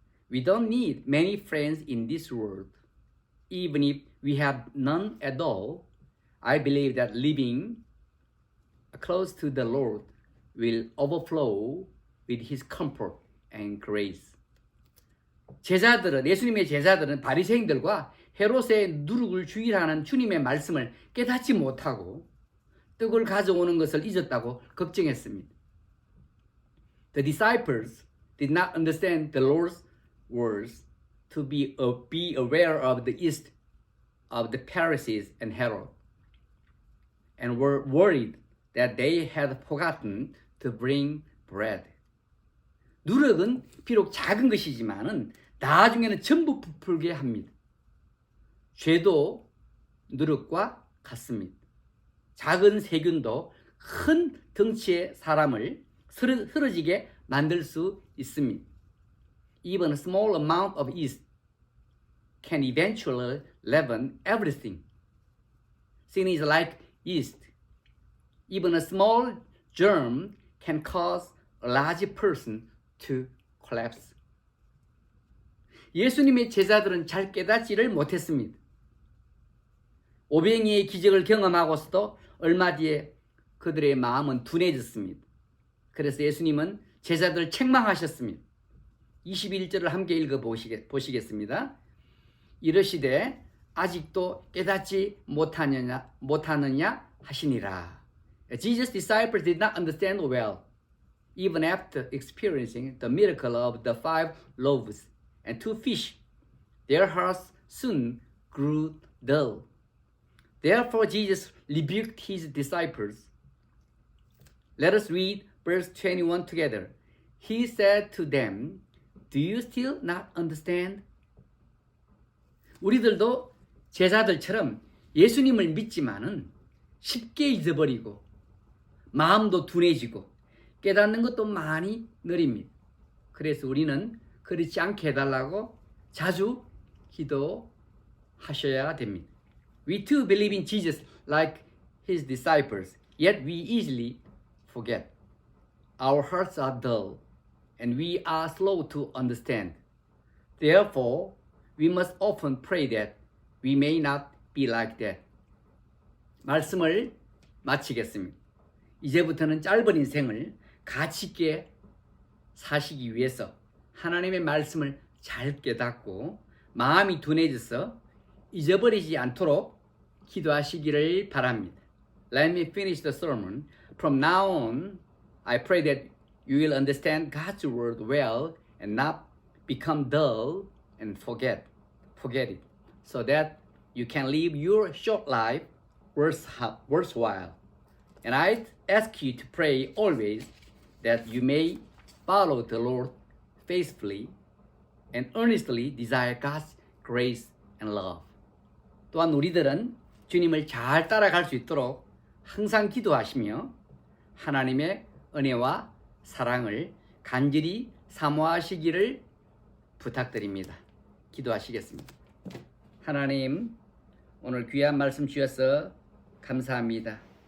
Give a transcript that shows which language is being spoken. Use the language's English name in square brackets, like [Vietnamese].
[English] We don't need many friends in this world. Even if we have none at all, I believe that living close to the Lord will overflow with His comfort and grace. [Korean] 예수님의 제자들은 바리새인들과 헤롯의 누룩을 주의하는 주님의 말씀을 깨닫지 못하고 떡을 가져오는 것을 잊었다고 걱정했습니다. [English] The disciples did not understand the Lord's words to be aware of the yeast of the Pharisees and Herod, and were worried that they had forgotten to bring bread. [Korean] 누룩은 비록 작은 것이지만은 나중에는 전부 부풀게 합니다. 죄도 누룩과 같습니다. 작은 세균도 큰 덩치의 사람을 흐려지게 만들 수 있습니다. [English] Even a small amount of yeast can eventually leaven everything. Sin is like yeast. Even a small germ can cause a large person to collapse. [Korean] 예수님의 제자들은 잘 깨닫지를 못했습니다. 오병이의 기적을 경험하고서도 얼마 뒤에 그들의 마음은 둔해졌습니다. 그래서 예수님은 제자들을 책망하셨습니다. 21절을 함께 보시겠습니다. 이르시되 아직도 깨닫지 못하느냐 하시니라. [English] Jesus' disciples did not understand well, even after experiencing the miracle of the 5 loaves and 2 fish. Their hearts soon grew dull. Therefore Jesus rebuked his disciples. Let us read verse 21 together. He said to them, Do you still not understand? [Korean] 우리들도 제자들처럼 예수님을 믿지만은 쉽게 잊어버리고 마음도 둔해지고 깨닫는 것도 많이 느립니다. 그래서 우리는 그렇지 않게 해달라고 자주 기도하셔야 됩니다. [English] We too believe in Jesus like his disciples, yet we easily forget. Our hearts are dull. and we are slow to understand. Therefore, we must often pray that we may not be like that. [Korean] 말씀을 마치겠습니다. 이제부터는 짧은 인생을 가치 있게 사시기 위해서 하나님의 말씀을 잘 깨닫고 마음이 둔해져서 잊어버리지 않도록 기도하시기를 바랍니다. [English] Let me finish the sermon. From now on, I pray that you will understand God's word well and not become dull and forget it, so that you can live your short life worthwhile. And I ask you to pray always that you may follow the Lord faithfully and earnestly desire God's grace and love. [Korean] 또한 우리들은 주님을 잘 따라갈 수 있도록 항상 기도하시며 하나님의 은혜와 사랑을 간절히 사모하시기를 부탁드립니다. 기도하시겠습니다. 하나님, 오늘 귀한 말씀 주셔서 감사합니다.